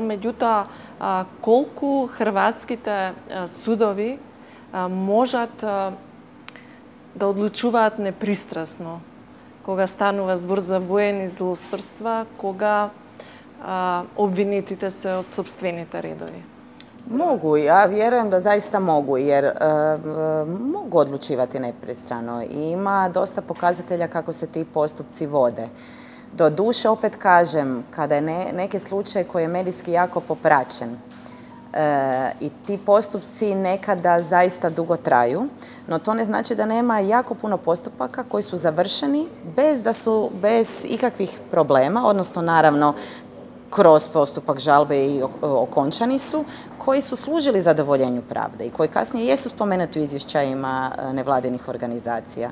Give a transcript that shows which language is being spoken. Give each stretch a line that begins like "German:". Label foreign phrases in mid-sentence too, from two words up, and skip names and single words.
Macedonian: Меѓутоа, колку хрватските судови можат да одлучуваат непристрасно кога станува збор за воени злосторства, кога обвинетите се од сопствените редови?
Croatian: Mogu, ja vjerujem da zaista mogu, jer mogu odlučivati nepristrano i ima dosta pokazatelja kako se ti postupci vode. Doduše, opet kažem, kada je neki slučaj koji je medijski jako popraćen i ti postupci nekada zaista dugo traju, no to ne znači da nema jako puno postupaka koji su završeni bez ikakvih problema, odnosno naravno kroz postupak žalbe i okončani su, koji su služili zadovoljenju pravde i koji kasnije jesu spomenuti u izvješćajima nevladinih organizacija.